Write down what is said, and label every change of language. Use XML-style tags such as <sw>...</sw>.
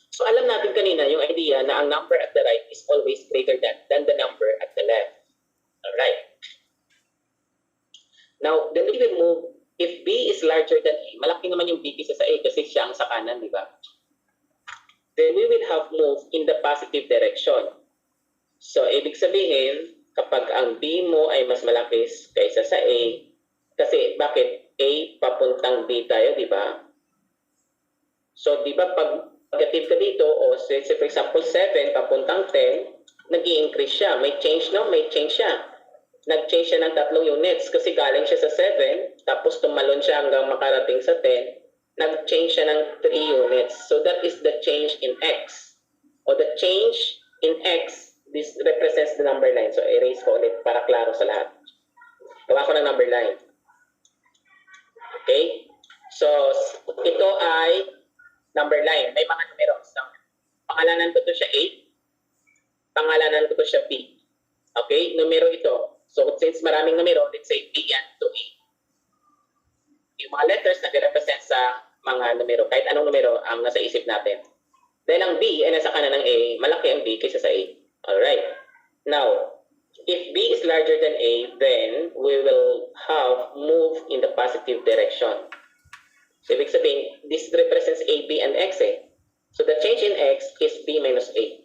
<tl>So alam natin kanina yung idea na ang number at the right is always greater than</tl> <en>the number at the left. Alright? Now, then we will move, if b is larger than a,</en> <tl>malaki naman yung b kaysa sa a kasi siya ang sa kanan, di ba?</tl> <en>Then we will have moved in the positive direction.</en> <tl>So, ibig sabihin, kapag ang b mo ay mas malaki kaysa sa a, kasi bakit? A papuntang b tayo, di ba? So, di ba pag negative ka dito, o</tl> <en>say for example,</en> <tl>7 papuntang 10, nag-i-increase siya. May change, no? May change siya. Nag-change siya ng 3 units kasi galing siya sa 7, tapos tumalon siya hanggang makarating sa 10, nag-change siya ng 3 units.</tl> <en>So, that is the change in x. O the change in x, this represents the number line.</en> <tl>So, erase ko ulit para klaro sa lahat. Gawa ko ng number line. Okay? So, ito ay number line. May mga numero. So, pangalanan ko to siya 8. Pangalanan ko to siya B. Okay? Numero ito. So, since maraming numero, let's say B yan to A. Yung mga letters na represent sa mga numero. Kahit anong numero ang nasa isip natin. Dahil ang B ay nasa kanan ng A, malaki ang B kaysa sa A. Alright.</tl> <en>Now, if b is larger than a, then we will have moved in the positive direction. So,</en> <tl>ibig sabihin,</tl> <en>this represents a, b, and x So, the change in x is b minus a.</en>